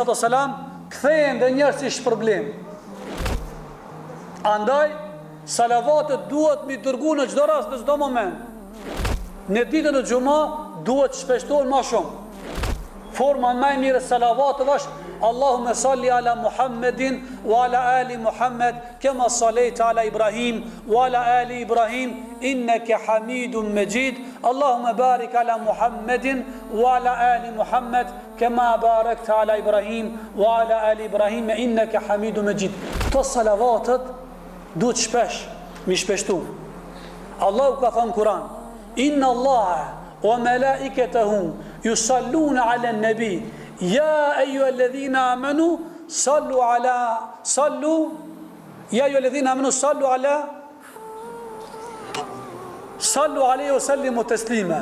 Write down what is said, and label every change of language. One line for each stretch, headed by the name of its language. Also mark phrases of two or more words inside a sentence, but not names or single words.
Albanian: kthehen dhe njerëz si shpërblim. Andaj salavatët duhet mi dërgu në çdo rast, në çdo moment. Në ditën e xuma duhet shpeshtohen më shumë. Forma më e mirë e salavatëve është
Arabic: اللهم صل على محمد وعلى آل محمد كما صليت على إبراهيم وعلى آل إبراهيم إنك حميد مجيد. اللهم بارك على محمد وعلى آل محمد كما باركت على إبراهيم وعلى آل إبراهيم إنك حميد مجيد.
Albanian: Këto salavatët duhet shpesh, mi shpeshtu. Allahu ka thënë Kur'an:
Arabic: إن الله وملائكته يصلون على النبي يا أيها الذين آمنوا صلوا عليه وسلموا تسليما.